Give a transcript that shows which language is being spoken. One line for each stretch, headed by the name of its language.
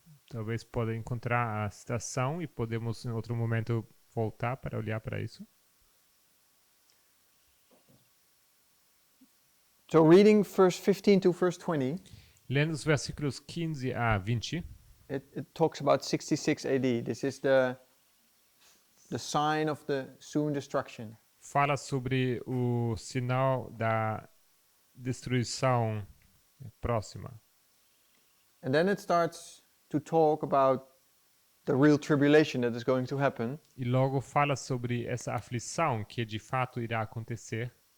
Portuguese: Talvez possa encontrar a citação e podemos em outro momento voltar para olhar para isso.
English: So reading verse 15 to verse 20,
Portuguese: Lendo os versículos 15 a 20,
English: it talks about 66 AD. This is the sign of the soon destruction.
Portuguese: fala sobre o sinal da destruição próxima.
English: And then it starts to talk about the real tribulation that is going to happen.
Portuguese: E logo fala sobre essa aflição que de fato iria acontecer.